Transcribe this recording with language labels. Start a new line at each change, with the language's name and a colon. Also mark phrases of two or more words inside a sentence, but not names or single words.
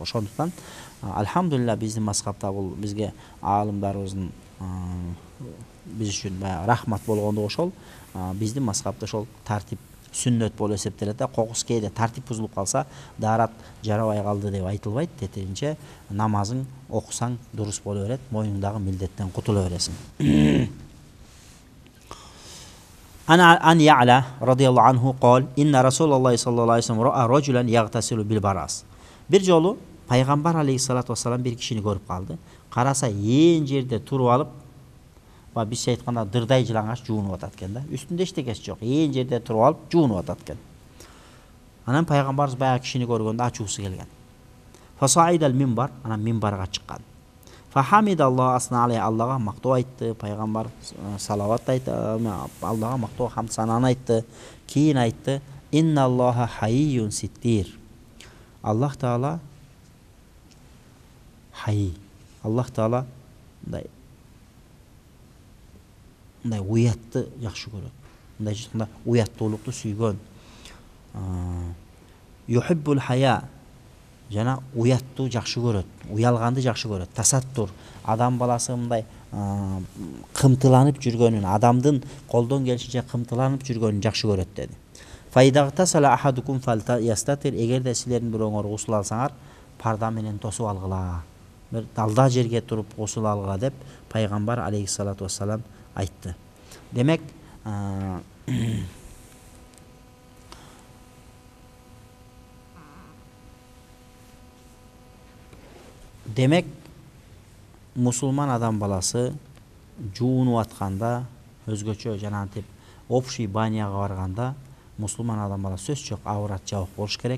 Kyrgyz: Ошондуктан альхамдулилла биздин мазхабта бул бизге аалымдарыбыздын биз үчүн рахмат болгондугу ошол. Биздин мазхабта ошол тартип сүннөт болуп эсептелет да. Кокус кээде тартип бузулуп калса, дарат жарабай калды деп айтылбайт. Тетиринче намазың окусаң дурус боло берет, мойнуңдагы милдеттен кутула бересиң.
Arabic: عن يعلى رضي الله عنه قال إن رسول الله صلى الله عليه وسلم رأى رجلا يغتسل بالبراس.
Kyrgyz: Bir жолу пайгамбар
Arabic: عليه الصلاة والسلام
Kyrgyz: bir кишини көрүп калды. Караса ээн жерде туруп алып, бизче айтканда дырдай жылаңач жуунуп атат экен да. Үстүндө эчтекеси жок, ээн жерде туруп алып жуунуп атат экен. Анан пайгамбарыбыз баягы кишини көргөндө ачуусу келген.
Arabic: فصعد المنبر,
Kyrgyz: анан минбарга чыккан.
Arabic: فحمد الله وأثنى عليه,
Kyrgyz: Аллага мактоо айтты. Пайгамбар салават айтты, Аллага мактоо хамд сананы айтты. Кийин айтты:
Arabic: "إن الله حيي ستير."
Kyrgyz: Аллах Таала хай. Аллах Таала мындай уятты жакшы көрөт. Мындай жакында уяттуулукту сүйгөн.
Arabic: يحب الحياء,
Kyrgyz: жана уяттуу жакшы көрөт, уялганды жакшы көрөт. Тасаттур, адам баласы мындай кымтыланып жүргөнүн, адамдын колдон келишинче кымтыланып жүргөнүн жакшы көрөт деди.
Arabic: فإذا اغتسل أحدكم فليستتر,
Kyrgyz: эгерде силердин бирөөңөр гусул алсаңар, парда менен тосуп алгыла. Bir dalda жерге туруп гусул алгыла деп пайгамбар
Arabic: عليه الصلاة والسلام
Kyrgyz: айтты. Демек, мусулман адам баласы жуунуп атканда, өзгөчө жанагынтип общий баняга барганда, мусулман адам баласы сөз жок аврат жабык болуш керек.